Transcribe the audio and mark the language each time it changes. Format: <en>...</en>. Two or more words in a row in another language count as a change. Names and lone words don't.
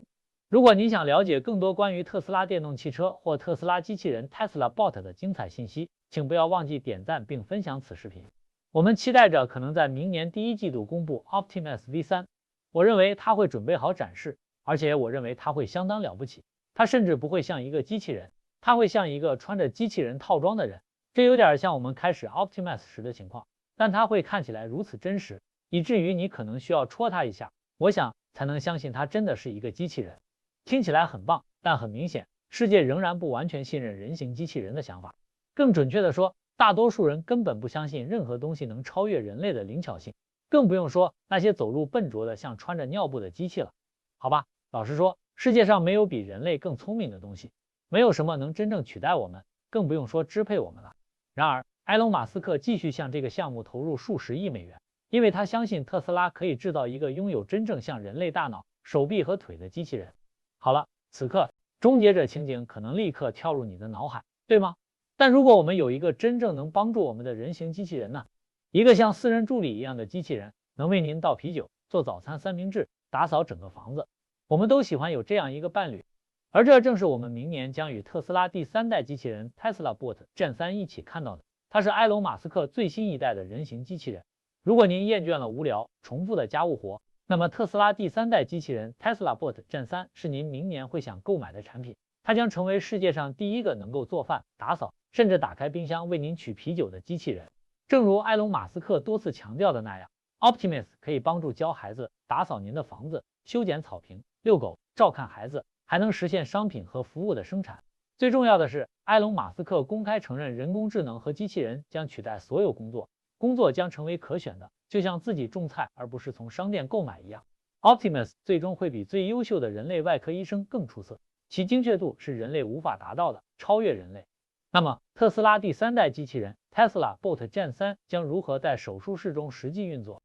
<zh>如果您想了解更多關於特斯拉電動汽車或特斯拉機器人 Tesla Bot 的精彩信息，請不要忘記點讚並分享此視頻。我們期待着可能在明年第一季度公布 Optimus V3，我認為它會準備好展示，而且我認為它會相當了不起。它甚至不會像一個機器人，它會像一個穿着機器人套裝的人。這有點像我們開始 Optimus 時的情況，但它會看起來如此真實，以至於你可能需要戳它一下，我想才能相信它真的是一個机器人。聽起來很棒，但很明顯，世界仍然不完全信任人形机器人的想法。更準確地說，大多數人根本不相信任何東西能超越人類的靈巧性，更不用說那些走路笨拙的像穿着尿布的機器了。好吧，老實說，世界上没有比人類更聰明的東西，没有什麼能真正取代我們，更不用說支配我们了。然而，埃隆·馬斯克繼續向這個項目投入數十億美元，因為他相信特斯拉可以制造一個擁有真正像人類大腦、手臂和腿的機器人。好了，此刻終結者情景可能立刻跳入你的腦海，對嗎？但如果我們有一個真正能幫助我們的人形機器人呢？一個像私人助理一樣的機器人，能為您倒啤酒、做早餐三明治、打掃整個房子。我們都喜歡有這樣一個伴侶，而這正是我們明年將與特斯拉第3代機器人 Tesla Bot Gen 3一起看到的。它是埃隆·馬斯克最新一代的人形機器人。如果您厭倦了無聊、重複的家務活，那麼特斯拉第3代機器人 Tesla Bot Gen 3是您明年會想購買的產品。它將成為世界上第一個能夠做飯、打掃，甚至打開冰箱為您取啤酒的機器人。正如埃隆·馬斯克多次強調的那樣， Optimus 可以幫助教孩子打掃您的房子、修剪草坪、遛狗、照看孩子，還能實現商品和服務的生產。最重要的是，埃隆· 馬斯克公開承認人工智能和機器人將取代所有工作，工作將成為可選的，就像自己種菜而不是從商店購買一樣。Optimus 最終會比最優秀的人類外科醫生更出色，其精確度是人類無法達到的，超越人類。那麼，特斯拉第3代機器人 Tesla Bot Gen 3將如何在手術室中實際運作？</zh>